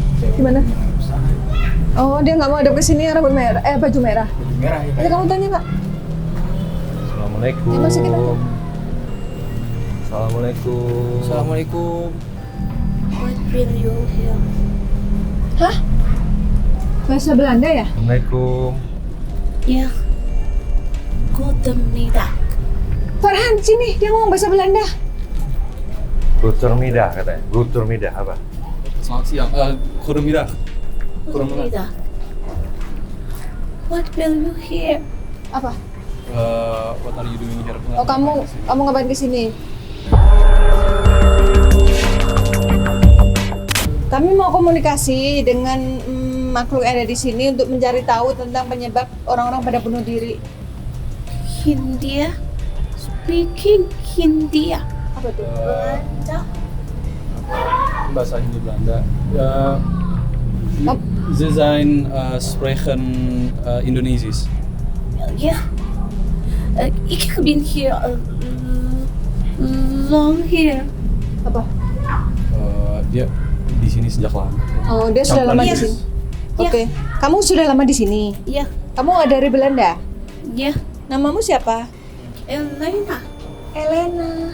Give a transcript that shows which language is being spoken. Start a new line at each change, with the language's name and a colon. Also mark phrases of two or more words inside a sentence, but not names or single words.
Indonesian: Gimana? Oh, dia nggak mau hadap ke sini rambut merah, baju merah. Baju merah ya. Nanti kamu tanya, Pak. Assalamualaikum. Dimasukin aja. Assalamualaikum. Assalamualaikum.
English: What will you hear?
Indonesian: Hah? Bahasa Belanda ya? Assalamualaikum. Ya. Goedemiddag. Farhan, sini. Dia ngomong bahasa Belanda. Goedemiddag katanya. Goedemiddag apa? Selamat siang. Goedemiddag. Goedemiddag.
English: What will you hear?
Indonesian: Apa?
English: What are you doing here?
Indonesian: Oh, kamu ngapain ke sini? Kami mau komunikasi dengan makhluk yang ada di sini untuk mencari tahu tentang penyebab orang-orang pada bunuh diri.
English: Hindia. Speaking Hindia.
Indonesian: Apa tuh? Belanda. Bahasa Hindi Belanda.
Dutch: Ze zijn spreken Indonesisch. Ja. Ik ben hier
English: long here.
Indonesian: Apa? Dia di sini sejak lama. Oh, dia sudah lama di Iya. sini. Iya. Oke. Kamu sudah lama di sini. Ya. Kamu dari Belanda. Ya. Namamu siapa? Elena. Elena.